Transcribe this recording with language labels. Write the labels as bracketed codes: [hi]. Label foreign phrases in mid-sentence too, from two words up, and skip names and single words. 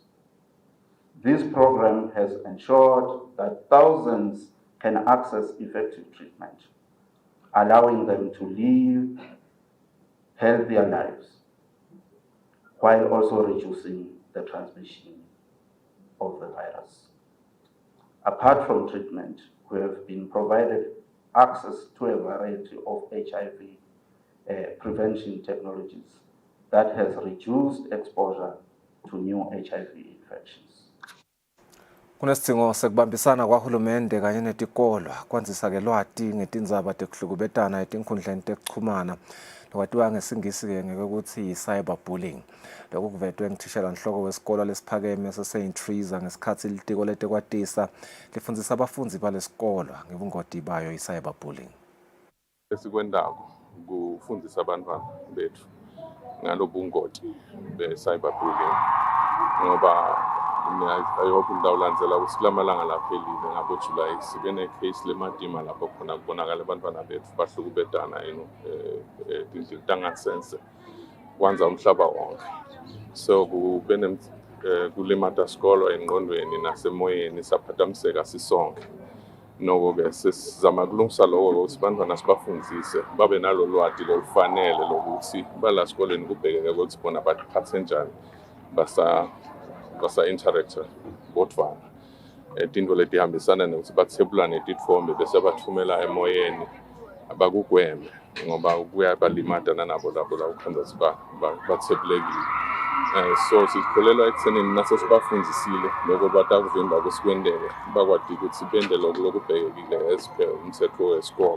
[en] This program has ensured that thousands can access effective treatment, allowing them to live healthier lives while also reducing the transmission of the virus. Apart from treatment, we have been provided access to a variety of HIV prevention technologies that has reduced exposure to new HIV infections. [ss] Kunesidingo sekubambisana kwahulumende kanye netikolo kwanzisa-ke lwati ngetindzaba tekuhlukubetana etinkhundleni tekuchumana lokwatiwa ngesingisi-ke ngekuthi cyberbullying. Lokhu kuvetwe ngithishela nhloko wesikolo lesiphakeme sase-St. Teresa ngesikhathi litiko letekwatisa lifundzisa abafundzi balesikolo ngebungoti bayo i-cyberbullying. Esikwendako kufundisa abantwana bethu ngalobungoti be-cyberbullying ngoba ayikho indawo landzela ukuthi kulamalanga laphelile ngabo-July sibe ne-case lemadima lapho khona kubonakala abantwana bethu bahlukubetana tindlela tangasense kwanza umhlaba wonke. So kube kulimata sikolo engqondweni nasemoyeni saphazamiseka sisonke. Noko-ke sesizama kulungisa lokho ukuthi abantwana sibafundise babe nalo lwati lolufanele lokuthi bala sikoleni kubhekeke ukuthi bona baphathe njani basa-interactor bodvana. Tinto letihambisana nokuthi bathebulane titfombe bese bathumela emoyeni abakugweme ngoba kuyabalimata nanabo labo la ukhanza bathebulekile. So sikholelwa ekuthenini naso sibafundisile loko batakuvimba kwesikwendeke bakwadi ukuthi bende lokho lokubhekekile [en] as per [ss] umthetho wesikolo.